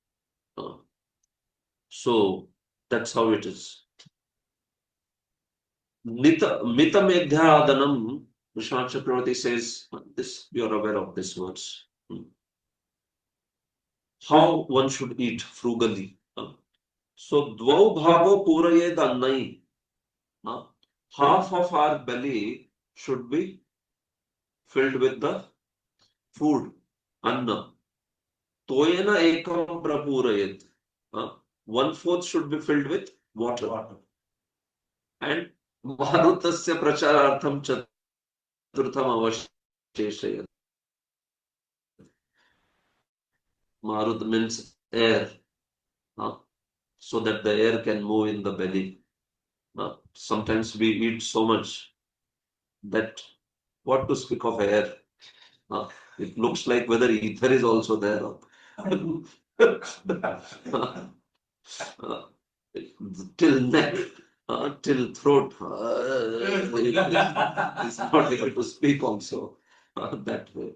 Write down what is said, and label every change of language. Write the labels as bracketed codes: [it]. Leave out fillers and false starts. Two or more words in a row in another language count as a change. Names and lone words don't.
[en] So that's how it is. [sa] Mita medhyadanam, [en] Vishwanath Chakravarti says, this you are aware of this words. How one should eat frugally. [sa] So dvau bhavo purayed annai. [en] Half of our belly should be filled with the food, anna. [sa] Toyena ekam prapurayed. [en] 1/4 should be filled with water. [sa] And marutasya pracharartham chaturtham avasheshayat. [en] Marut means air, so that the air can move in the belly. Sometimes we eat so much that what to speak of air? It looks like whether ether is also there. Till neck, till throat, it's not able to speak also that way.